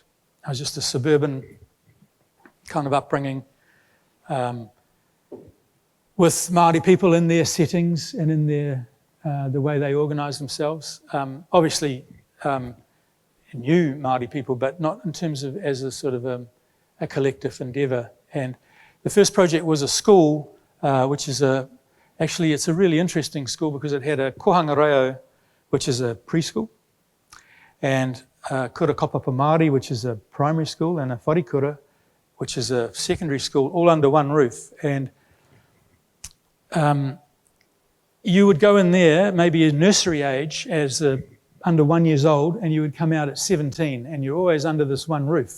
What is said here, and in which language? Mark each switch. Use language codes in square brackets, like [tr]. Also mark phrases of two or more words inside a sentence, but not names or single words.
[en] I was just a suburban kind of upbringing with Māori people in their settings and in their the way they organise themselves. Obviously, knew Māori people, but not in terms of as a sort of a collective endeavour. And the first project was a school, which is actually it's a really interesting school because it had a [mi] kohanga reo, [en] which is a preschool, and [mi] kura kopapa Māori, [en] which is a primary school, and a wharikura, which is a secondary school, all under one roof. And you would go in there, maybe a nursery age, as under 1 year old, and you would come out at 17, and you're always under this one roof.